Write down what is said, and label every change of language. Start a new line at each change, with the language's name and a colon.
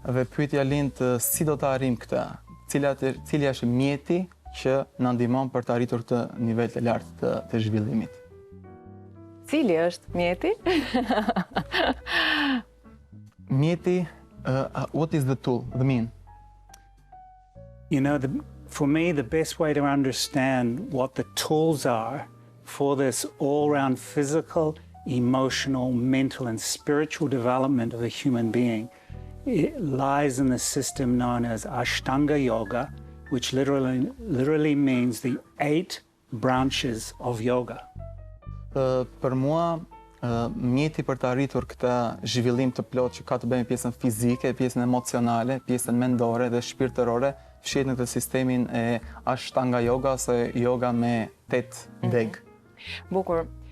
Albanian: Dhe pyetja lind si do të arrim këtë? Cili është mjeti që na ndihmon për të arritur këtë nivel të lartë të zhvillimit? Cili është mjeti?
English: Mjeti, what is the tool, the mean? You know, for me, the best way to understand what the tools are for this all-round physical, emotional, mental, and spiritual development of a human being, it lies in the system known as Ashtanga Yoga, which literally means the 8 branches of yoga.
Albanian: Për mua, mjeti për të arritur këtë zhvillim të plot që ka të bëjë me pjesën fizike, pjesën emocionale, pjesën mendore dhe shpirtërore, fshihet në këtë sistemin e Ashtanga Yoga ose yoga me 8 deg. Bukur.